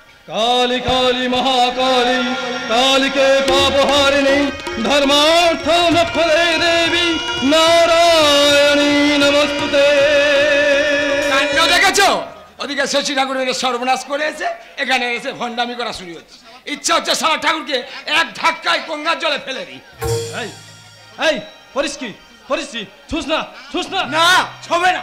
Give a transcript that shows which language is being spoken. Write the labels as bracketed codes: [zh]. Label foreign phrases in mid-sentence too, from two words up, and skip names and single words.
[sa] काली काली महाकाली काली के पापहारिणी धर्मार्थ मोक्षदे देवी नारायणी नमस्ते। [bn] কাণ্ড দেখেছো? ওদিকে শশী ঠাকুরের সর্বনাশ করেছে, এখানে এসে ভণ্ডামি করা শুরু হচ্ছে। ইচ্ছা হচ্ছে সারা ঠাকুরকে এক ধাক্কায় গঙ্গার জলে ফেলে দিই। এই পরিষ্কি পরিষ্কি ছুস না না ছবে না।